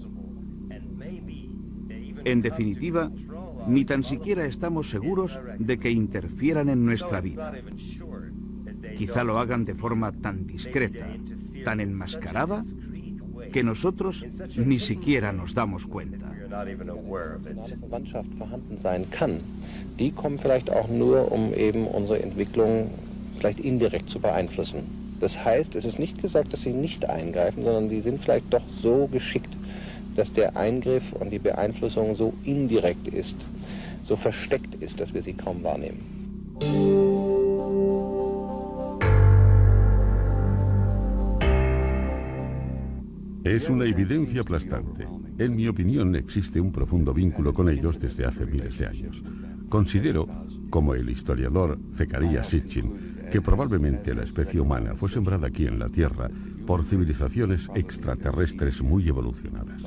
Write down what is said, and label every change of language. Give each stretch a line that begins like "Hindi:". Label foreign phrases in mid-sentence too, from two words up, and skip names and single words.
Spanish: En definitiva, ni tan siquiera estamos seguros de que interfieran en nuestra vida. Quizá lo hagan de forma tan discreta, tan enmascarada, que nosotros ni siquiera nos damos cuenta.
German: Verwandtschaft vorhanden sein kann, die kommen vielleicht auch nur, eben unsere Entwicklung vielleicht indirekt zu beeinflussen. Das heißt, es ist nicht gesagt, dass sie nicht eingreifen, sondern die sind vielleicht doch so geschickt, dass der Eingriff und die Beeinflussung so indirekt ist, so versteckt ist, dass wir sie kaum wahrnehmen.
Spanish: Es una evidencia aplastante. En mi opinión, existe un profundo vínculo con ellos desde hace miles de años. Considero, como el historiador Zecharia Sitchin, que probablemente la especie humana fue sembrada aquí en la Tierra por civilizaciones extraterrestres muy evolucionadas.